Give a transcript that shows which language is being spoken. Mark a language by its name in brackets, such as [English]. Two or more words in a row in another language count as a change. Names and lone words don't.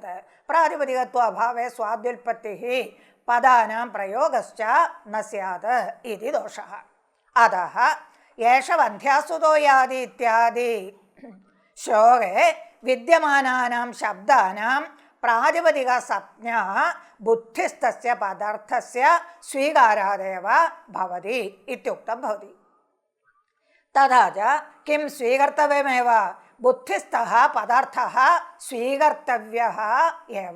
[Sanskrit] प्रातिपदिकत्वाभावे स्वाद्युल्पत्तिः पदानां प्रयोगश्च न स्यात् इति दोषः। अतः एष वन्ध्यासुतो याति इत्यादि श्लोके विद्यमानानां शब्दानां പ്രാതിപതിക സംജ്ഞ ബുദ്ധിസ്ഥസ്യ പദാർത്ഥസ്യ സ്വീകാരാദേവ ഭവതി ഇത്യുക്തം ഭവതി. തഥാ ച കിം സ്വീകർത്തവ്യമേവ ബുദ്ധിസ്ഥഃ പദാർത്ഥഃ സ്വീകർത്തവ്യഃ ഏവ.